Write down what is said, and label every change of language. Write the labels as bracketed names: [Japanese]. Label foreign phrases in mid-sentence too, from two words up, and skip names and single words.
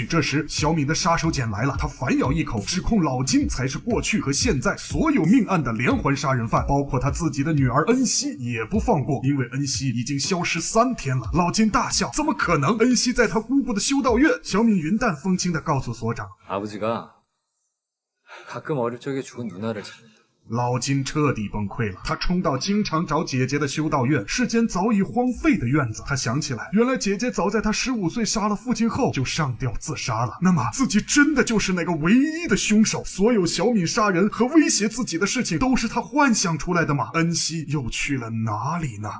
[Chinese] 这时小敏的杀手锏来了，他反咬一口，指控老金才是过去和现在所有命案的连环杀人犯，包括他自己的女儿恩熙也不放过，因为恩熙已经消失3天了。老金大笑：“怎么可能？恩熙在他姑姑的修道院。”小敏云淡风轻地告诉所长：“ [Korean] 아버지가 가끔 어릴 적에 죽은 누나를 찾는다。” [Chinese] 老金彻底崩溃了，他冲到经常找姐姐的修道院，是间早已荒废的院子。他想起来，原来姐姐早在他15岁杀了父亲后就上吊自杀了。那么自己真的就是那个唯一的凶手？所有小敏杀人和威胁自己的事情都是他幻想出来的吗？恩熙又去了哪里呢？